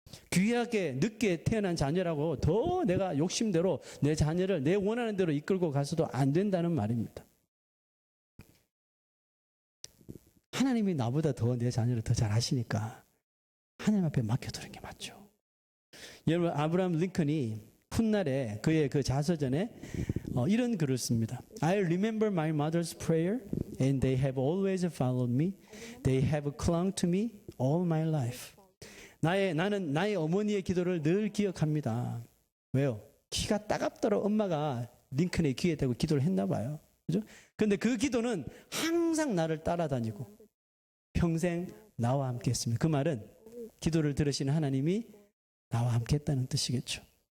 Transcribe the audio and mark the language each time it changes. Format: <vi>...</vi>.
<ko>귀하게 늦게 태어난 자녀라고 더 내가 욕심대로 내 자녀를 내 원하는 대로 이끌고 가서도 안 된다는 말입니다. 하나님이 나보다 더 내 자녀를 더 잘 아시니까 하나님 앞에 맡겨두는 게 맞죠. 여러분, 아브라함 링컨이 훗날에 그의 그 자서전에 이런 글을 씁니다.</ko> <en>I remember my mother's prayer and they have always followed me. They have clung to me all my life.</en> <ko>나는 나의 어머니의 기도를 늘 기억합니다. 왜요? 키가 따갑도록 엄마가 링컨의 귀에 대고 기도를 했나 봐요. 그죠? 근데 그 기도는 항상 나를 따라다니고 평생 나와 함께 했습니다. 그 말은 기도를 들으시는 하나님이 나와 함께 했다는 뜻이겠죠.</ko>